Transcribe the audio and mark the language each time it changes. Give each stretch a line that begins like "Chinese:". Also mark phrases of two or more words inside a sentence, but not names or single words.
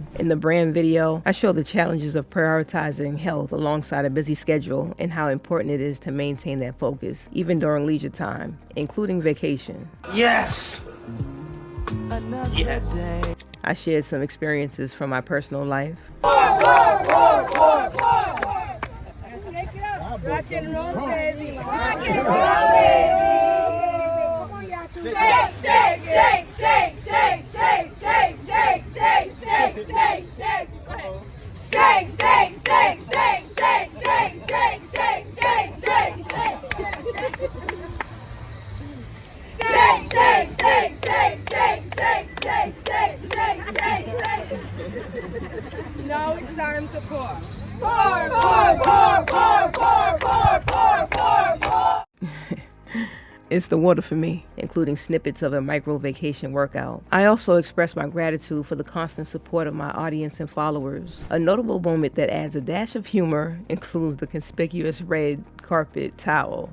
English: In the brand video, I show the challenges of prioritizing health alongside a busy schedule and how important it is to maintain that focus, even during leisure time, including vacation. Yes. Yes. I shared some experiences from my personal life. Rock and roll, baby. Rock and roll, baby. Shake, shake, shake, shake, shake, shake, shake, shake, shake, shake, shake, shake. Shake, shake, shake, shake, shake, shake, shake, shake, shake, shake, shake. Shake, shake, shake, shake, shake, shake, shake, shake, shake, shake, shake. Now it's time to pour. Pour, pour, pour, pour, pour, pour, pour, pour, pour. It's the water for me, including snippets of a micro vacation workout. I also express my gratitude for the constant support of my audience and followers. A notable moment that adds a dash of humor includes the conspicuous red carpet towel.